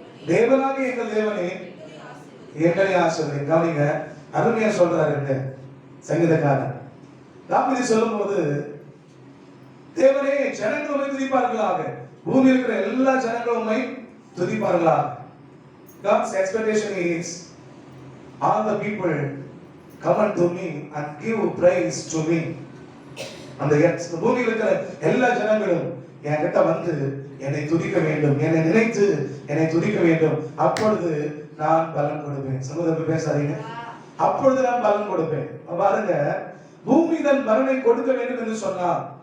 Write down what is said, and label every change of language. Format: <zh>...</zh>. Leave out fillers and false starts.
<ta>தேவனாகிய எங்கள் தேவனே எங்களை ஆசீர்வதியும். கவனிங்க, அருமையா சொல்றாரு சங்கீதக்காரன். தாவீது சொல்லும்போது தேவனே ஜனங்கள் உம்மை துதிப்பார்களாக, பூமி இருக்கிற எல்லா ஜனங்களும் உம்மை துதிப்பார்களாக.</ta> <en>God's expectation is all the people come unto me and give praise to me.</en> <ta>அந்த பூமியில் இருக்கிற எல்லா ஜனங்களும் என்கிட்ட வந்து என்னை துதிக்க வேண்டும், என்னை நினைத்து என்னை துதிக்க வேண்டும். அப்பொழுது நான் பலன் கொடுப்பேன். சகோதரர்கள் பேசாதீங்க. அப்பொழுது நான் பலன் கொடுப்பேன். பாருங்க, பூமி தன் பலனை கொடுக்க வேண்டும் என்று சொன்னார்.</ta>